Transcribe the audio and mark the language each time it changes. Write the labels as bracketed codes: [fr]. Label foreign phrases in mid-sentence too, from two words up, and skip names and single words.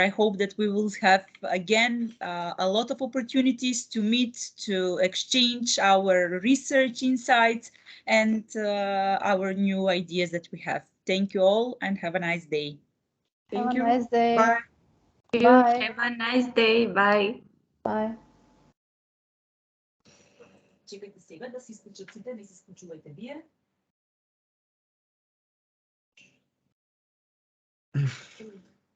[en] I hope that we will have again a lot of opportunities to meet, to exchange our research insights and our new ideas that we have. Thank you all and have a nice day. Have Thank a you. nice day. Bye. Bye. Have a nice day. Bye. Bye. [bg] Чекайте сега да си изключат сите, не си изключвайте вие.